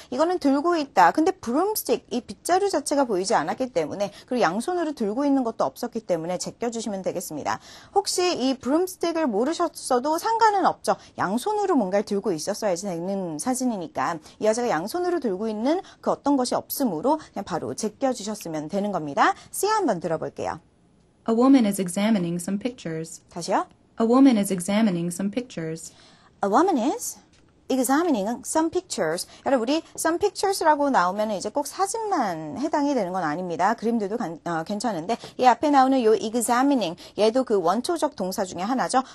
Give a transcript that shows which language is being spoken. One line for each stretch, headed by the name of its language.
Korean: 이거는 들고 있다. 근데 broomstick 이 빗자루 자체가 보이지 않았기 때문에 그리고 양손으로 들고 있는 것도 없었기 때문에 제껴주시면 되겠습니다. 혹시 이 broomstick을 모르셨어도 상관은 없죠. 양손으로 뭔가를 들고 있었어야 되는 사진이니까 이 여자가 양손으로 들고 있는 그 어떤 것이 없으므로 그냥 바로 제껴주셨으면 되는 겁니다. C 한번 들어볼게요.
English: A woman is examining some pictures.
Korean: 다시요.
English: A woman is examining some pictures. A woman is examining some pictures.
Korean: 여러분 우리
English: some pictures
Korean: 라고 나오면 이제 꼭 사진만 해당이 되는 건 아닙니다. 그림들도 괜찮은데 이 앞에 나오는 요 examining 얘도 그 원초적 동사 중에 하나죠.